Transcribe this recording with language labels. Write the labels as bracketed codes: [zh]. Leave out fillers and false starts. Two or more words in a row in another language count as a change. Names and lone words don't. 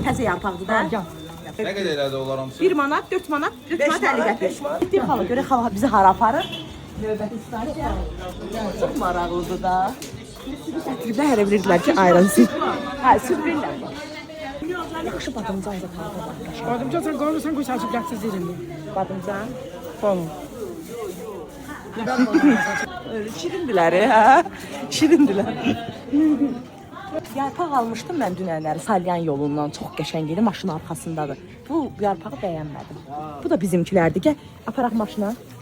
[az] Təzə yarpaqdır da. Gel. Nə qədər elədi onlar hamısı? 1 manat, 4 manat, 4 manat 50 qəpik. Gitdik xala, görə xala bizi hara aparır? Növbəti stansiya. Çox maraqlıdır da. Gətiriblər, hələ bilirdilər ki, ayran süt. Hə, süt verirlər. Yaxşı badımcan zaten. [tr] Badımcan sen koyursan koy saçıp yaksız yerinde. Badımcan. Tamam. Öyle şirindiler ha. Şirindiler. [az] Yarpaq almışdım mən dünənləri Salyan yolundan. Çox qəşəng idi, maşın arxasındadır. Bu yarpağı bəyənmədim. Bu da bizimkilərdir. Gəl, aparaq maşına.